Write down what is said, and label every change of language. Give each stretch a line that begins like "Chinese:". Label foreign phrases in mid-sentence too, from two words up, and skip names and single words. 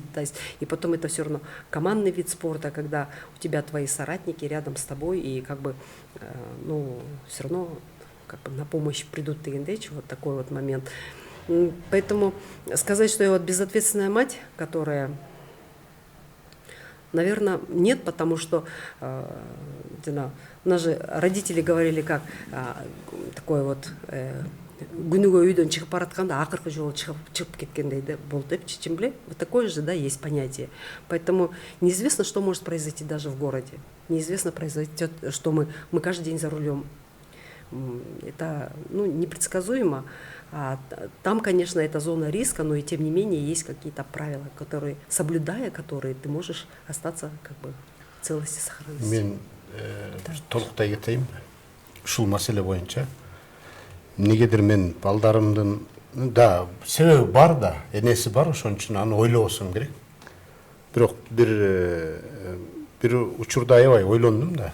Russian: То есть, и потом это все равно командный вид спорта, когда у тебя твои соратники рядом с тобой, и как бы, ну, все равно как бы на помощь придут тегендечи, вот такой вот момент. Поэтому сказать, что я вот безответственная мать, которая... Наверное, нет, потому что у нас же родители говорили, как такой вот
Kyrgyz: күнүгө үйдөн чыгып баратканда акыркы жолу чыгып кеткендей болду деп чечимбле.
Russian: Вот такое же, да, есть понятие. Поэтому неизвестно, что может произойти даже в городе. Неизвестно произойдет, что мы каждый день за рулем. Это, ну, непредсказуемо. Там, конечно, это зона риска, но и тем не менее есть какие-то правила, которые, соблюдая которые, ты можешь остаться как бы в целости, сохранности.
Kyrgyz: Мен толуктай кетейин. Ушул маселе боюнча эмнегедир мен балдарымдын, да, себеби бар да, энеси бар, ошон үчүн аны ойлобосом керек. Бирок бир учурда аябай ойлондум да.